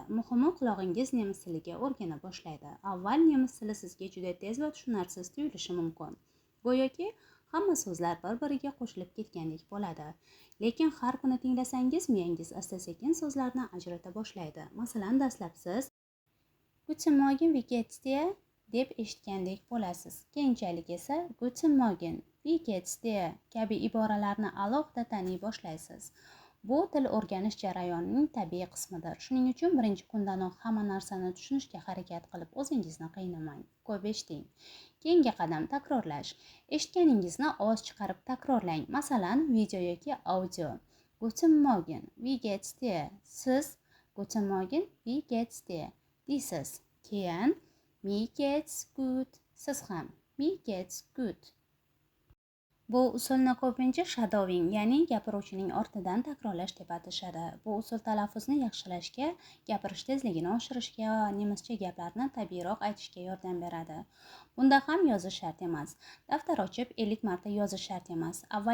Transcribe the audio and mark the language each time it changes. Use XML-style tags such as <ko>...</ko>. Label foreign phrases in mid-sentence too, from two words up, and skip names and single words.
<uz>Muhimi qulog'ingiz nemis tiliga o'rgana boshlaydi. Avval nemis tili sizga juda tez va tushunarsiz tuyulishi mumkin. Go'yoki hamma so'zlar bir-biriga qo'shilib ketgandek bo'ladi. Lekin har kuni tinglasangiz miyangiz asta-sekin so'zlarni ajrata boshlaydi. Masalan, dastlab siz</uz> <de>Guten Morgen, wie geht's dir</de> <uz>deb eshitgandek bo'lasiz. Keyinchalik esa</uz> <de>Guten Morgen, wie geht's dir</de> <uz>kabi iboralarni alohida taniy boshlaysiz. Bu til o'rganish jarayonining tabiiy qismidir. Shuning uchun birinchi kundanoq hamma narsani tushunishga harakat qilib o'zingizni qiynamang. Ko'p eshiting. Keyingi qadam takrorlash. Eshitganingizni ovoz chiqarib takrorlang. Masalan, video yoki audio.</uz> <de>Guten Morgen, wie geht's dir? Siz Guten Morgen, wie geht's dir deysiz. Keyin mir geht's gut. Siz ham mir geht's gut.</de> <uz>Bu usulni ko'pincha shadowing, ya'ni gapiruvchining ortidan takrorlash deb atashadi. Bu usul talaffuzni yaxshilashga, gapirish tezligini oshirishga va nemischa gaplarni tabiiyroq aytishga yordam beradi. Bunda ham yozish shart emas. Daftar ochib 50 marta yozish shart emas.</uz>